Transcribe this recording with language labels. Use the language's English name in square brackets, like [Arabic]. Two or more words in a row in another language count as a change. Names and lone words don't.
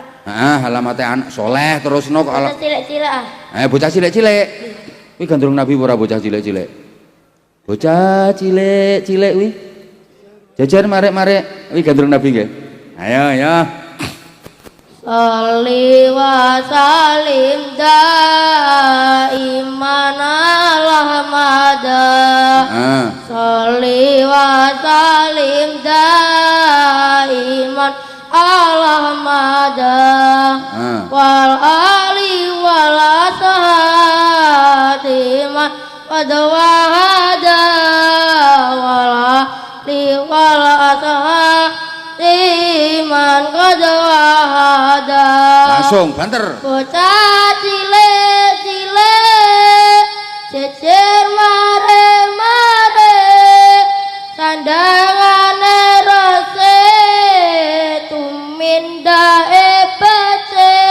[Javanese] Halamate anak soleh terusno kok Bocah cilik-cilik ah. bocah cilik-cilik. Kuwi gandrung Nabi ora bocah cilik-cilik. Bocah cilik-cilik kuwi. Jajar marek-marek kuwi gandrung Nabi nggih. Ayo. [Arabic] صلِّ وسلّم دائماً على أحمدا. صلِّ وسلّم دائماً على أحمدا. والآلِ والأصحابِ من قد وحّدا. والآلِ والأصحابِ من قد وحّدا. [Javanese] Langsung banter. Bocah cilik-cilik jejer mare-mare sandangane rose tumindae bace.